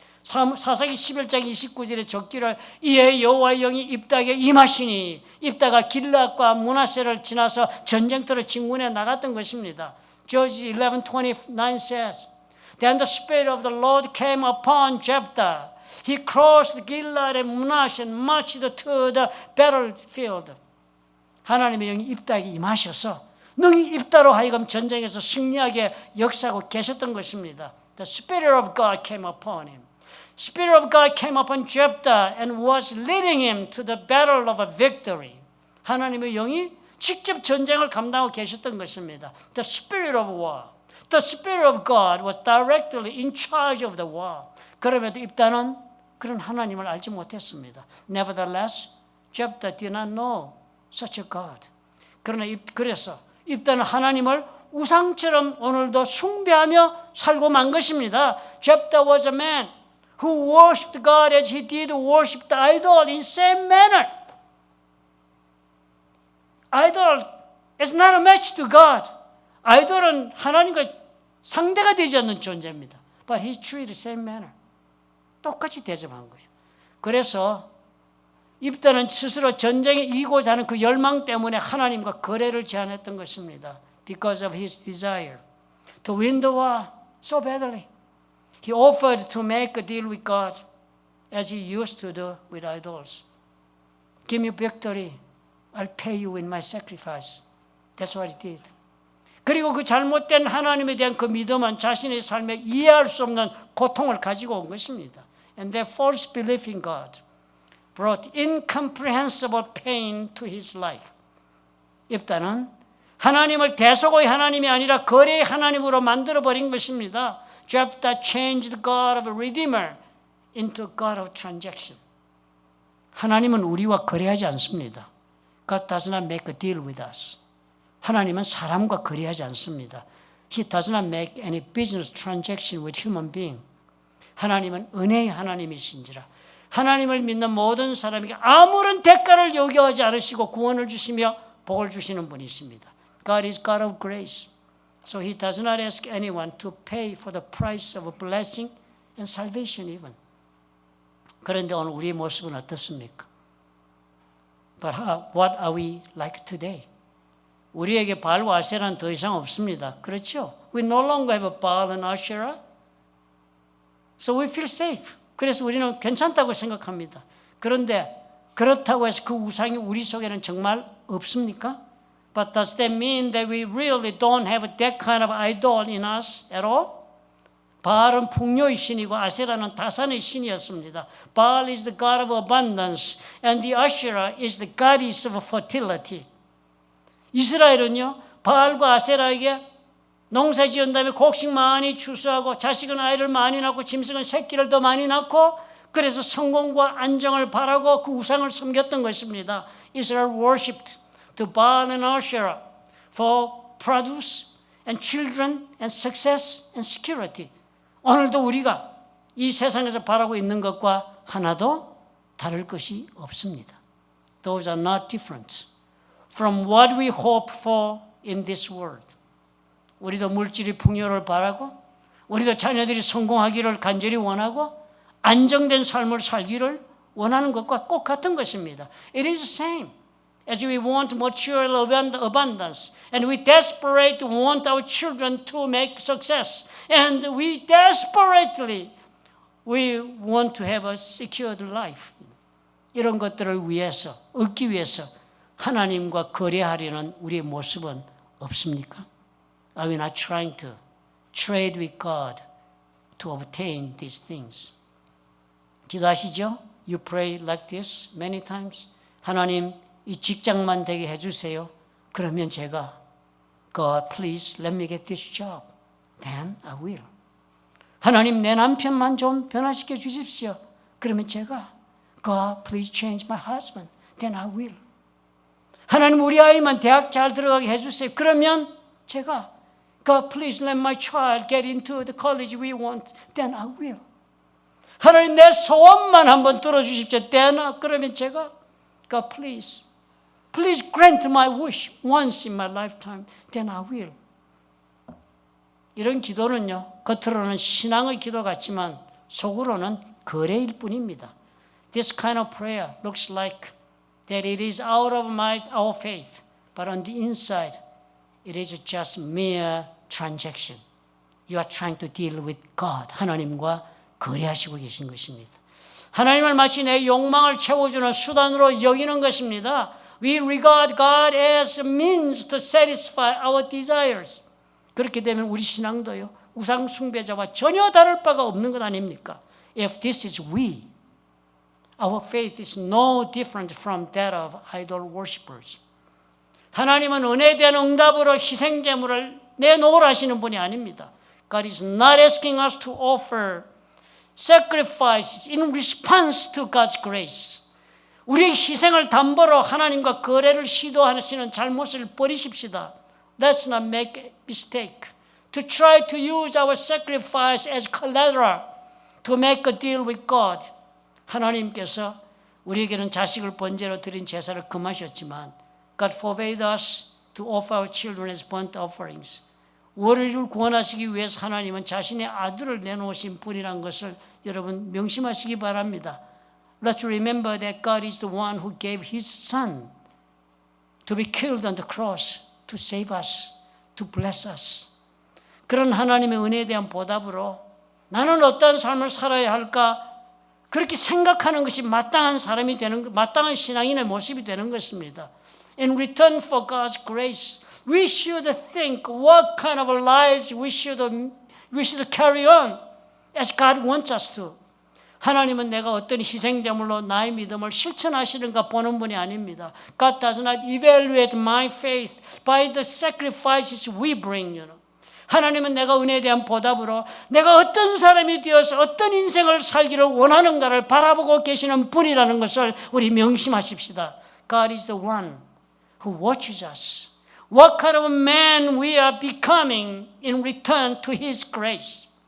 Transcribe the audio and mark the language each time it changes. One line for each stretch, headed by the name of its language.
Korean: 사사기 11장 29절에 적기를 이에 여호와의 영이 입다에게 임하시니 입다가 길앗과 므낫세를 지나서 전쟁터로 진군해 나갔던 것입니다.
English: Judges 11:29 says, Then the Spirit of the Lord came upon Jephthah. He crossed Gilead and Manasseh and marched to the battlefield.
Korean: 하나님의 영이 입다에게 임하셔서 능히 입다로 하여금 전쟁에서 승리하게 역사하고 계셨던 것입니다.
English: The Spirit of God came upon him. Spirit of God came upon Jephthah and was leading him to the battle of a victory.
Korean: 하나님의 영이 직접 전쟁을 감당하고 계셨던 것입니다.
English: The Spirit of war. The Spirit of God was directly in charge of the war.
Korean: 그럼에도 입다는 그런 하나님을 알지 못했습니다.
English: Nevertheless, Jephthah did not know such a God.
Korean: 그래서 입다는 하나님을 우상처럼 오늘도 숭배하며 살고 만 것입니다.
English: Jephthah was a man who worshipped God as he did worship the idol in same manner. Idol is not a match to God.
Korean: 아이돌은 하나님과 상대가 되지 않는 존재입니다.
English: But he treated the same manner.
Korean: 똑같이 대접한 거죠. 그래서 입다는 스스로 전쟁에 이기고자 하는 그 열망 때문에 하나님과 거래를 제안했던 것입니다.
English: Because of his desire to win the war so badly. He offered to make a deal with God as he used to do with idols. Give me victory. I'll pay you with my sacrifice. That's what he did.
Korean: 그리고 그 잘못된 하나님에 대한 그 믿음은 자신의 삶에 이해할 수 없는 고통을 가지고 온 것입니다.
English: And that false belief in God brought incomprehensible pain to his life.
Korean: 입다는 하나님을 대속의 하나님이 아니라 거래의 하나님으로 만들어버린 것입니다.
English: Jephthah changed the God of a redeemer into God of transaction.
Korean: 하나님은 우리와 거래하지 않습니다.
English: God does not make a deal with us.
Korean: 하나님은 사람과 거래하지 않습니다.
English: He does not make any business transaction with human being.
Korean: 하나님은 은혜의 하나님이신지라 하나님을 믿는 모든 사람에게 아무런 대가를 요구하지 않으시고 구원을 주시며 복을 주시는 분이십니다.
English: God is God of grace. So he does not ask anyone to pay for the price of a blessing and salvation even.
Korean: 그런데 오늘 우리의 모습은 어떻습니까?
English: But what are we like today?
Korean: 우리에게 바알과 아세라는 더 이상 없습니다. 그렇죠?
English: We no longer have a Baal and Asherah. So we feel safe.
Korean: 그래서 우리는 괜찮다고 생각합니다. 그런데 그렇다고 해서 그 우상이 우리 속에는 정말 없습니까?
English: But does that mean that we really don't have that kind of idol in us at all?
Korean: 바알은 풍요의 신이고 아세라는 다산의 신이었습니다.
English: Baal is the god of abundance and the Asherah is the goddess of fertility.
Korean: 이스라엘은요, 바알과 아세라에게 농사 지은 다음에 곡식 많이 추수하고 자식은 아이를 많이 낳고 짐승은 새끼를 더 많이 낳고 그래서 성공과 안정을 바라고 그 우상을 섬겼던 것입니다.
English: Israel worshipped the Baal and Asherah for produce and children and success and security.
Korean: 오늘도 우리가 이 세상에서 바라고 있는 것과 하나도 다를 것이 없습니다.
English: Those are not different from what we hope for in this world.
Korean: 우리도 물질이 풍요를 바라고 우리도 자녀들이 성공하기를 간절히 원하고 안정된 삶을 살기를 원하는 것과 꼭 같은 것입니다.
English: It is the same as we want material abundance and we desperately want our children to make success and we desperately want to have a secured life.
Korean: 이런 것들을 위해서 얻기 위해서 하나님과 거래하려는 우리의 모습은 없습니까?
English: Are we not trying to trade with God to obtain these things?
Korean: 기도하시죠?
English: You pray like this many times.
Korean: 하나님, 이 직장만 되게 해주세요. 그러면 제가
English: God, please let me get this job. Then I will.
Korean: 하나님 내 남편만 좀 변화시켜 주십시오. 그러면 제가
English: God, please change my husband. Then I will.
Korean: 하나님 우리 아이만 대학 잘 들어가게 해주세요. 그러면 제가
English: God, please let my child get into the college we want. Then I will.
Korean: 하나님 내 소원만 한번 들어주십시오.
English: Then
Korean: 그러면 제가
English: God, please grant my wish once in my lifetime. Then I will.
Korean: 이런 기도는요, 겉으로는 신앙의 기도 같지만 속으로는 거래일 뿐입니다.
English: This kind of prayer looks like that it is out of our faith, but on the inside, it is just mere transaction. You are trying to deal with God.
Korean: 하나님과 거래하시고 계신 것입니다. 하나님을 마치 내 욕망을 채워주는 수단으로 여기는 것입니다.
English: We regard God as a means to satisfy our desires.
Korean: 그렇게 되면 우리 신앙도요, 우상 숭배자와 전혀 다를 바가 없는 것 아닙니까?
English: If this is we, our faith is no different from that of idol worshippers.
Korean: 하나님은 은혜에 대한 응답으로 희생제물을 내놓으라 하시는 분이 아닙니다.
English: God is not asking us to offer sacrifices in response to God's grace.
Korean: 우리의 희생을 담보로 하나님과 거래를 시도하시는 잘못을 버리십시다.
English: Let's not make a mistake to try to use our sacrifice as collateral to make a deal with God.
Korean: 하나님께서 우리에게는 자식을 번제로 드린 제사를 금하셨지만
English: God forbade us to offer our children as burnt offerings.
Korean: 우리를 구원하시기 위해서 하나님은 자신의 아들을 내놓으신 분이란 것을 여러분 명심하시기 바랍니다.
English: Let's remember that God is the one who gave His Son to be killed on the cross to save us, to bless us.
Korean: 그런 하나님의 은혜에 대한 보답으로 나는 어떤 삶을 살아야 할까? 그렇게 생각하는 것이 마땅한 사람이 되는, 마땅한 신앙인의 모습이 되는 것입니다.
English: In return for God's grace, we should think what kind of lives we should carry on as God wants us to.
Korean: 하나님은 내가 어떤 희생제물로 나의 믿음을 실천하시는가 보는 분이 아닙니다.
English: God does not evaluate my faith by the sacrifices we bring.
Korean: 하나님은 내가 은혜에 대한 보답으로 내가 어떤 사람이 되어서 어떤 인생을 살기를 원하는가를 바라보고 계시는 분이라는 것을 우리 명심하십시다.
English: God is the one who watches us. What kind of man we are becoming in return to His grace.